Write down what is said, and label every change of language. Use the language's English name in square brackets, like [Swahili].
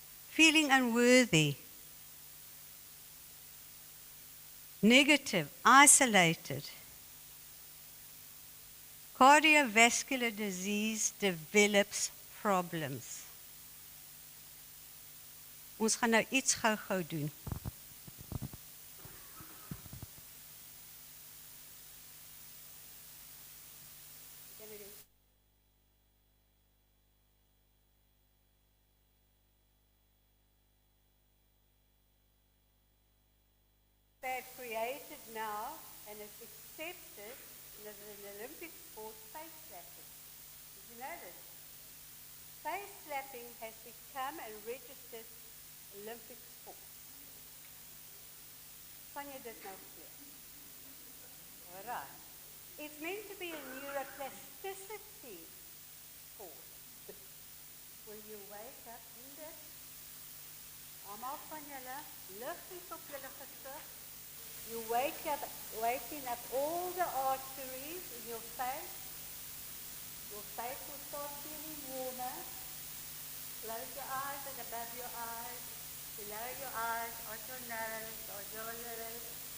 [English] Feeling unworthy. Negative, isolated. Cardiovascular disease develops problems. [Afrikaans] Ons gaan nou iets gou-gou doen. [English] They've created now, and it's accepted as an Olympic sport, face slapping. Did you know this? Face slapping has become a registered Olympic sport. [Afrikaans] Kan jy dit nou glo? Alright. [English] It's meant to be a neuroplasticity sport. Will you wake up in this? [Afrikaans] Almal van julle, lig iets op julle gesig. [English] You waking up all the arteries in your face. Your face will start feeling warmer. Close your eyes and above your eyes. Below your eyes, on your nose, on your lips.